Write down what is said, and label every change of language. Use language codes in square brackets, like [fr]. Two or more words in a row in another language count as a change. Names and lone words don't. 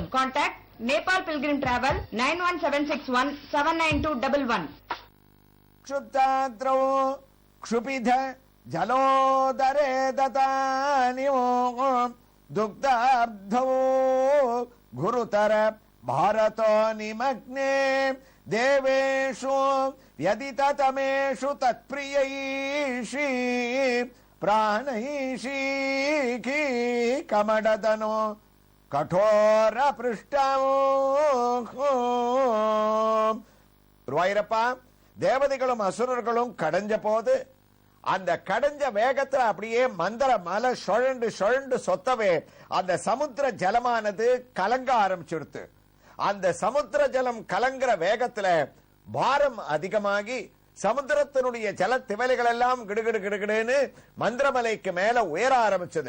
[en] Contact Nepal Pilgrim Travel 9176179211. [sa] क्षुप्ताद्रो क्षुभित जलोदरे तदानियो दुग्धाब्धो गुरुतर भारतो निमग्ने देवेषु व्यदिततमेषु तत्प्रियैषी प्राणैषी कमडदनो कठोर पृष्ठमो. [ta] குருவாயூரப்பா, தேவதைகளும் அசுரர்களும் கடைஞ்ச போது அந்த கடைஞ்ச வேகத்துல அப்படியே மந்திர மலை சுழண்டு சுழண்டு சொத்தவே அந்த சமுத்திர ஜலமானது கலங்க ஆரம்பிச்சுடுத்து. அந்த சமுத்திர ஜலம் கலங்குற வேகத்துல பாரம் அதிகமாகி சமுத்திரத்தினுடைய ஜல திவலைகள் எல்லாம் கிடுகிடு கிடுகிடுன்னு மந்திரமலைக்கு மேல உயர ஆரம்பிச்சது.